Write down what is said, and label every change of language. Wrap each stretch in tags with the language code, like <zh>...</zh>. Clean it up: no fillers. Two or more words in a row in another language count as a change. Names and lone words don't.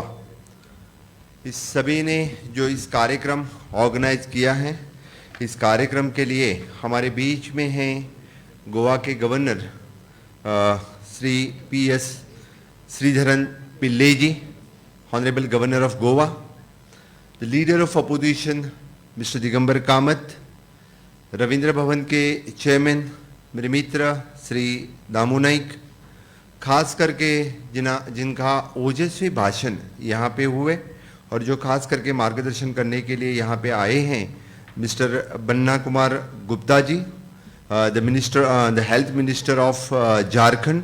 <hi>इस सभी ने जो इस कार्यक्रम ऑर्गेनाइज किया है, इस कार्यक्रम के लिए हमारे बीच में हैं गोवा के गवर्नर श्री PS श्रीधरन पिल्ले जी,</hi> <en>Honourable Governor of Goa, the leader of opposition Mr.</en> <hi>दिगंबर कामत, रविंद्र भवन के चेयरमैन मेरे मित्र श्री दामू नाइक, खास करके जिनका ओजस्वी भाषण यहाँ पे हुए और जो खास करके मार्गदर्शन करने के लिए यहाँ पे आए हैं मिस्टर बन्ना कुमार गुप्ता जी,</hi> <en>the Health Minister of Jharkhand.</en>